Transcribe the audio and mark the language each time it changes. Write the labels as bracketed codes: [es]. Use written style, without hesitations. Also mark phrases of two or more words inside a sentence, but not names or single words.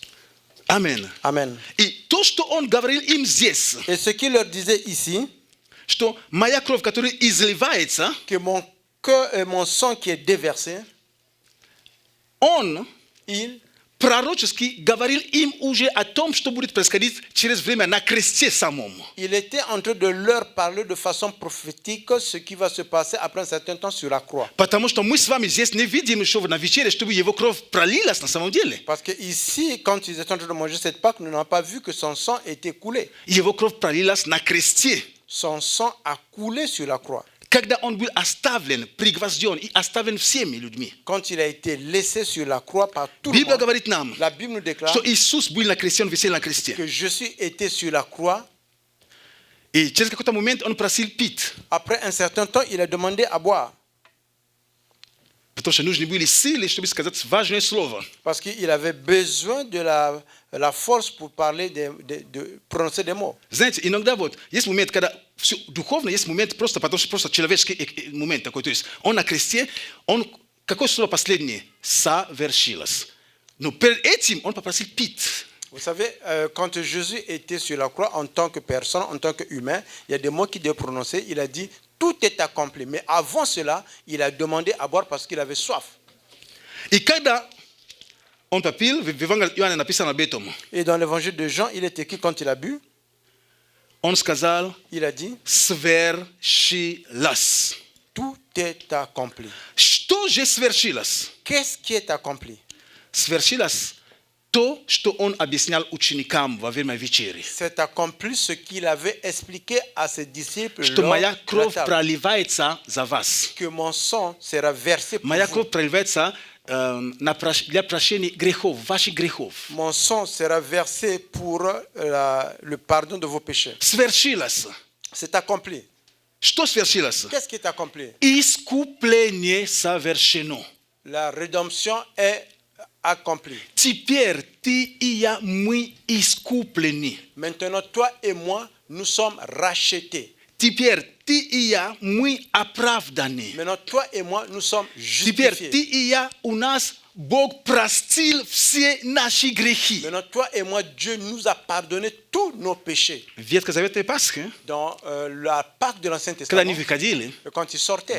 [ru] Amen. Amen. И то, что он говорил им здесь, [fr] Et ce qu'il leur disait ici, [ru] что моя кровь, которая изливается, [fr] que mon cœur et mon sang qui est déversé, [ru] он [fr] il [ru] пророчески говорил им уже о том, что будет происходить через время на кресте самом. [fr] était en train de leur parler de façon prophétique ce qui va se passer après un certain temps sur la croix. [ru] Потому что мы с вами здесь не видим еще на вечере, чтобы его кровь пролилась на самом деле. [fr] Parce que ici, quand ils étaient en train de manger cette Pâque, nous n'avons pas vu que son sang était coulé. [ru] Его кровь пролилась на кресте. [fr] Son sang a coulé sur la croix. [ru] Когда он был оставлен, пригвожден и оставлен всеми людьми. [fr] Quand il a été laissé sur la croix par tout le [ru] Библия [fr] monde, [ru] говорит нам, [fr] la Bible nous déclare [ru] что Иисус был на кресте, он висел на кресте. [fr] que Jésus était sur la croix. [ru] И через какой-то момент он просил пить. [fr] Après un certain temps, il a demandé à boire. [ru] Потому что нужны были силы, чтобы сказать важное слово. [fr] Parce qu'il avait besoin de la force pour parler, de prononcer des mots. [ru] Знаете, иногда вот есть момент, когда все духовно, есть момент просто, потому что просто человеческий момент такой. То есть он на кресте, он, какое слово последнее? Совершилось. Но перед этим он попросил пить. [fr] Vous savez, quand Jésus était sur la croix en tant que personne, en tant qu'humain, il y a des mots qu'il devait prononcer. Il a dit, tout est accompli. Mais avant cela, il a demandé à boire parce qu'il avait soif. [ru] И когда он попил, в Евангелии Иоанна написано об этом. [fr] Et dans l'évangile de Jean, il est écrit quand il a bu, [ru] Он сказал, [fr] il a dit, [ru] свершилось. [fr] tout est accompli. [ru] Что же свершилось? [fr] Qu'est-ce qui est accompli? [ru] Свершилось то, что он объяснял ученикам во время вечери. [fr] C'est accompli ce qu'il avait expliqué à ses disciples [ru] Что [fr] lors [ru] моя [fr] de la [ru] кровь [fr] table. [ru] проливается за вас. [fr] Que mon sang sera versé pour [ru] Моя [fr] vous. [ru] кровь проливается для прощения грехов, ваших грехов. [fr] Mon sang sera versé pour le pardon de vos péchés. [ru] Свершилось. [fr] C'est accompli. [ru] Что свершилось? [fr] Qu'est-ce qui est accompli? [ru] Искупление совершено. [fr] La rédemption est accomplie. [ru] Теперь ты и я, мы искуплены. [fr] Maintenant, toi et moi, nous sommes rachetés. [ru] Теперь ты и я, мы оправданы. [fr] Maintenant, toi et moi, nous sommes [ru] Теперь [fr] justifiés. [ru] ты и я, у нас Бог простил все наши грехи. [fr] Maintenant, toi et moi, Dieu nous a pardonné tous nos péchés. [ru] Ветхий Завет и Пасха, [fr] Dans la Pâque de l'Ancien [ru] когда они [fr] Testament, [ru] выходили, [fr] quand ils sortaient,